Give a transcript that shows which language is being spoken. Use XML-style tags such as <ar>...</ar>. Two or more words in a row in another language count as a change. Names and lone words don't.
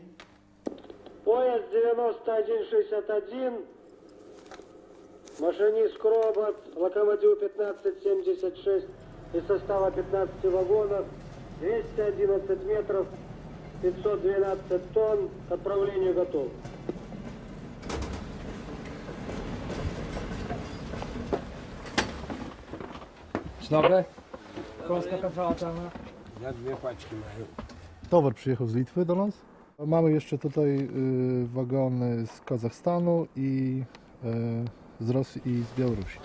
<ru>Поезд 9161, машинист Кробот, локомотив 1576 из состава 15 вагонов, 211 метров, 512 тонн, к отправлению готов.</ru> <pl>Dzień dobry. Polska centrala celna. Ja dwie paczki mają. Towar przyjechał z Litwy do nas. Mamy jeszcze tutaj wagony z Kazachstanu i z Rosji i z Białorusi.</pl>